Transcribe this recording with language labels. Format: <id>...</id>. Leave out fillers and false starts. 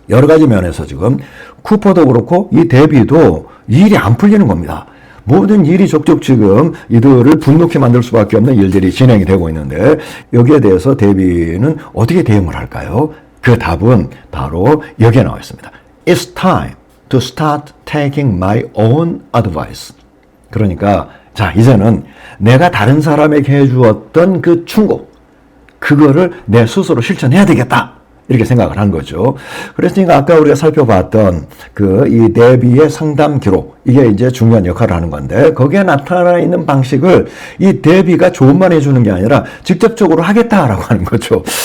<ko>여러 가지 면에서 지금 쿠퍼도 그렇고 이 데비도 일이 안 풀리는 겁니다. 모든 일이 족족 지금 이들을 분노케 만들 수밖에 없는 일들이 진행이 되고 있는데 여기에 대해서 데비는 어떻게 대응을 할까요? 그 답은 바로 여기에 나와 있습니다.</ko> <en>It's time to start taking my own advice.</en> <ko>그러니까 자, 이제는 내가 다른 사람에게 해주었던 그 충고, 그거를 내 스스로 실천해야 되겠다. 이렇게 생각을 한 거죠. 그랬으니까 아까 우리가 살펴봤던 이 데비의 상담 기록, 이게 이제 중요한 역할을 하는 건데, 거기에 나타나 있는 방식을 이 데비가 조언만 해주는 게 아니라 직접적으로 하겠다라고 하는 거죠.</ko>